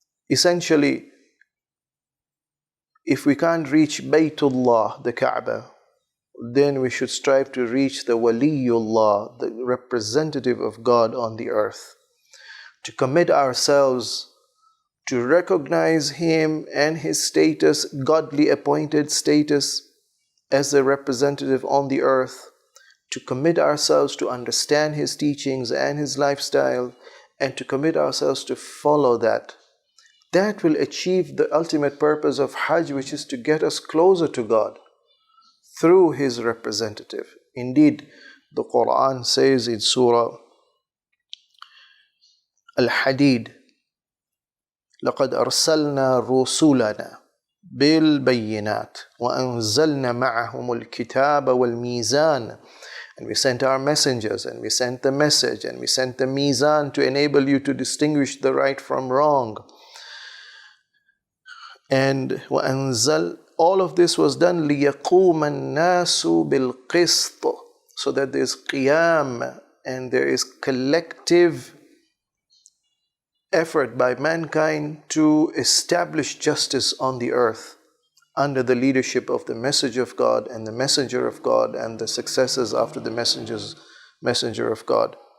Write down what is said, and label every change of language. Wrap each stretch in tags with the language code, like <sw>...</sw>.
<en>Essentially, if we can't reach Baytullah, the Kaaba, then we should strive to reach the Waliyullah, the representative of God on the earth, to commit ourselves to recognize him and his status, godly appointed status as the representative on the earth, to commit ourselves to understand his teachings and his lifestyle, and to commit ourselves to follow that. That will achieve the ultimate purpose of Hajj, which is to get us closer to God through his representative. Indeed, the Quran says in Surah Al-Hadid,</en> <ar>لَقَدْ أَرْسَلْنَا رُسُلَنَا بِالْبَيِّنَاتِ وَأَنزَلْنَا مَعَهُمُ الْكِتَابَ وَالْمِيزَانَ.</ar> <en>And we sent our messengers, and we sent the message, and we sent the mizan to enable you to distinguish the right from wrong. And وَأَنزَلْ, all of this was done</en> <ar>لِيَقُومَ النَّاسُ بِالْقِسْطِ,</ar> <en>so that there's qiyam and there is collective effort by mankind to establish justice on the earth under the leadership of the message of God and the messenger of God and the successors after the messenger of God.</en>